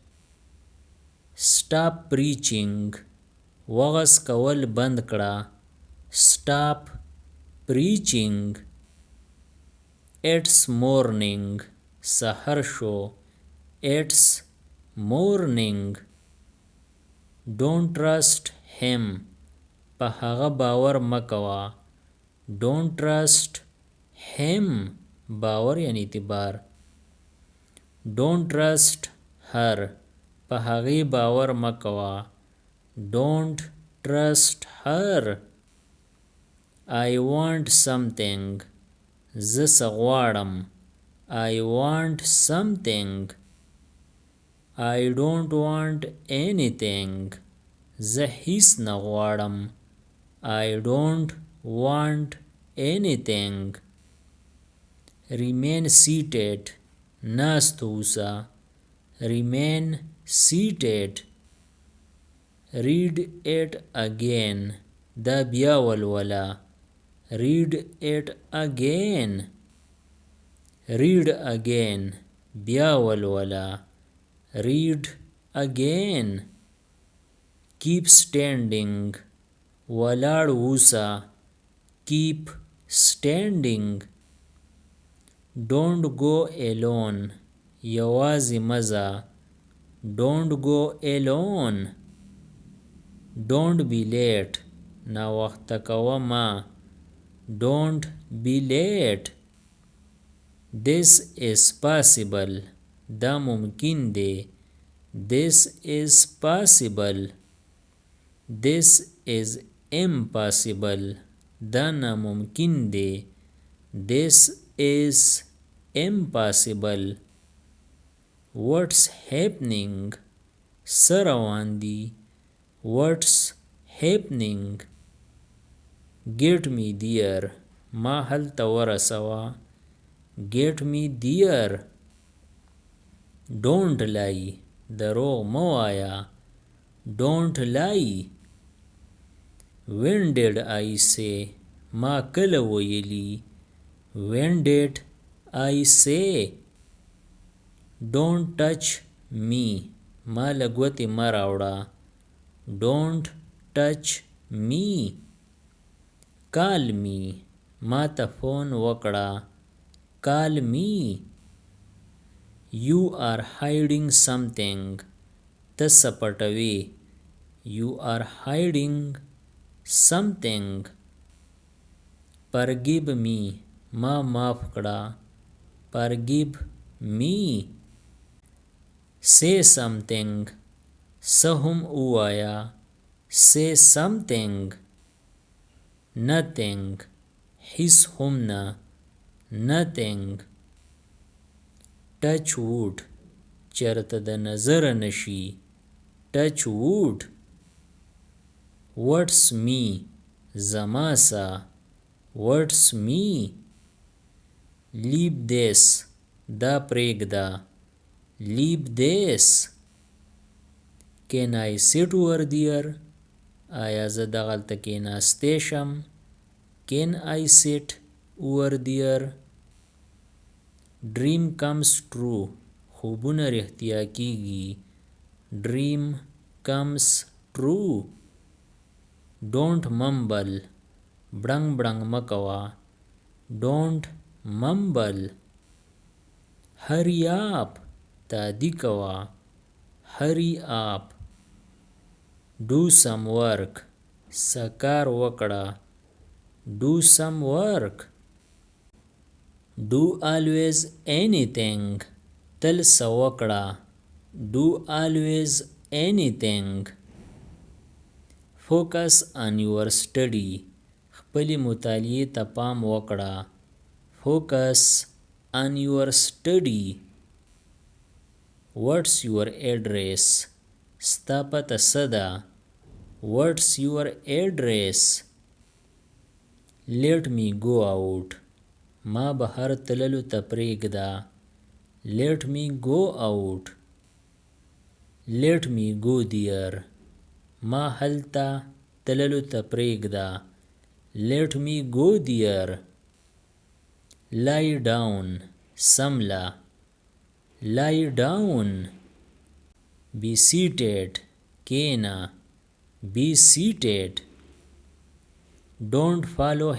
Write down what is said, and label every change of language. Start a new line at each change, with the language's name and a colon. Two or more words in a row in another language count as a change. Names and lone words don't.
English: Stop preaching.
Pashto: وغس کول بند کړه.
English: Stop preaching. It's morning.
Pashto: سحر شو.
English: It's morning. Don't trust him.
Pashto: په هغه باور مکوا.
English: Don't trust him.
Pashto: باور یعنی اعتبار.
English: Don't trust her.
Pashto: په هغې باور مکوا.
English: Don't trust her. I want something.
Pashto: زه څه غواړم.
English: I want something. I don't want anything.
Pashto: زه هیڅ نه غواړم.
English: I don't want anything. Remain seated.
Pashto: ناست اوسه.
English: Remain seated. Read it again.
Pashto: دا بیا ولوله.
English: Read it again. Read again.
Pashto: بیا ولوله.
English: Read again. Keep standing.
Pashto: ولاړ اوسه.
English: Keep standing. Don't go alone.
Pashto: یوازې مزه.
English: Don't go alone. Don't be late.
Pashto: ناوخته کوه ما.
English: Don't be late. This is possible.
Pashto: دا ممکن دی.
English: This is possible. This is impossible.
Pashto: دا ناممکن دی.
English: This is impossible. What's happening?
Pashto: څه روان دي.
English: What's happening? Get me there.
Pashto: ما هلته ورسوه.
English: Get me there. Don't lie.
Pashto: دروغ مه وایه.
English: Don't lie. When did I say?
Pashto: ما کله ویلي.
English: When did I say? Don't touch me.
Pashto: ما لګوتې مه راوړه.
English: Don't touch me. Call me.
Pashto: ما ته فون وکړه.
English: Call me. You are hiding something.
Pashto: ته څه پټوې.
English: You are hiding something. Forgive me.
Pashto: ما معاف کړه.
English: Forgive me. Say something.
Pashto: څه هم ووایه.
English: Say something. Nothing.
Pashto: هیڅ هم نه.
English: Nothing. Touch wood.
Pashto: چرته د نظر نشي.
English: Touch wood. What's me?
Pashto: زما څه.
English: What's me? Leave this.
Pashto: دا پرېږده.
English: Leave this. Can I sit over there?
Pashto: آیا زه دغلته کېناستی شم.
English: Can I sit over there? Dream comes true.
Pashto: خوبونه رښتیا کیږي.
English: Dream comes true. Don't mumble.
Pashto: بړنګ بړنګ مه کوه.
English: Don't mumble. Hurry up.
Pashto: تادي کوه.
English: Hurry up. Do some work.
Pashto: څه کار وکړه.
English: Do some work. Do always anything.
Pashto: تل څه وکړه.
English: Do always anything. Focus on your study.
Pashto: خپلې مطالعې ته پام وکړه.
English: Focus on your study. What's your address?
Pashto: ستا پته څه ده.
English: What's your address? Let me go out.
Pashto: ما بهر تللو ته پرېږده.
English: Let me go out. Let me go there.
Pashto: ما هلته تللو ته پرېږده.
English: Let me go there. Lie down. سمله. Lie down. Be seated. کېنه. Be seated. Don't follow him.